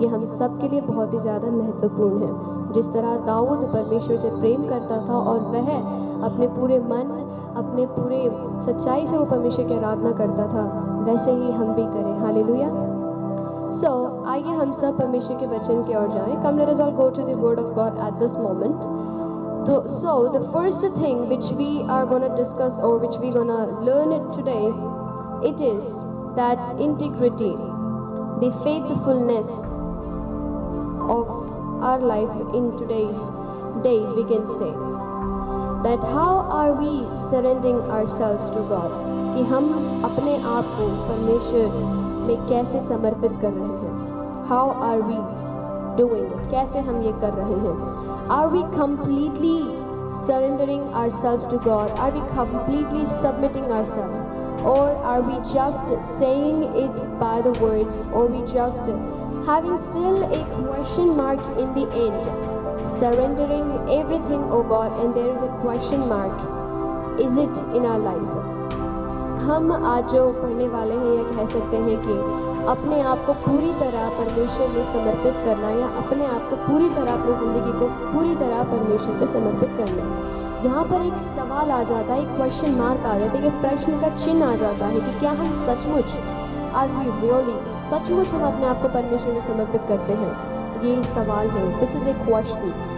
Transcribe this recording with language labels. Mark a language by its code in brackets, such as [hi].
[hi] ये हम सब के लिए बहुत ही ज़्यादा महत्वपूर्ण है। जिस तरह दाऊद परमेश्वर से प्रेम करता था और वह अपने पूरे मन, अपने पूरे सच्चाई से वो परमेश्वर की आराधना करता था, वैसे ही हम भी करें। हालेलुया। सो आइए हम सब परमेश्वर के वचन की ओर जाएं। [en] Come, let us all go to the word of God at this moment. So the first thing which we are going to discuss, or which we're going to learn it today, it is that integrity, the faithfulness of our life in today's days, we can say that how are we surrendering ourselves to God, [hi] कि हम अपने आप को परमेश्वर में कैसे समर्पित कर रहे हैं। [en] How are we doing it? [hi] कैसे हम ये कर रहे हैं? [en] Are we completely surrendering ourselves to God? Are we completely submitting ourselves? Or are we just saying it by the words? Or we just having still a question mark in the end? Surrendering everything, oh God, and there is a question mark. Is it in our life? [hi] हम आज जो पढ़ने वाले हैं, या कह सकते हैं कि अपने आप को पूरी तरह परमेश्वर में समर्पित करना, या अपने आप को पूरी तरह, अपनी ज़िंदगी को पूरी तरह परमेश्वर में समर्पित करना। यहाँ पर एक सवाल आ जाता है, एक क्वेश्चन मार्क आ जाता है, एक प्रश्न का चिन्ह आ जाता है कि क्या हम सचमुच, [en] are we really, [hi] सचमुच हम अपने आप को परमेश्वर में समर्पित करते हैं? ये सवाल है। [en] This is a question.